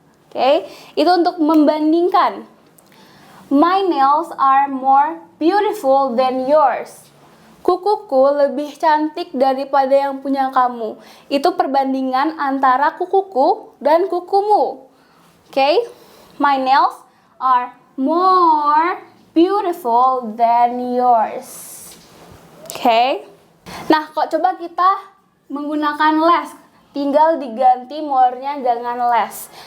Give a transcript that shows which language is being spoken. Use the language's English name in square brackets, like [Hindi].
[Indonesian] Oke, itu untuk membandingkan. [English] My nails are more beautiful than yours. [Indonesian] Kukuku lebih cantik daripada yang punya kamu. Itu perbandingan antara kukuku dan kukumu. [English] Oke, my nails are more beautiful than yours. [Indonesian] Oke. Nah, kok coba kita menggunakan less. Tinggal diganti more-nya dengan less.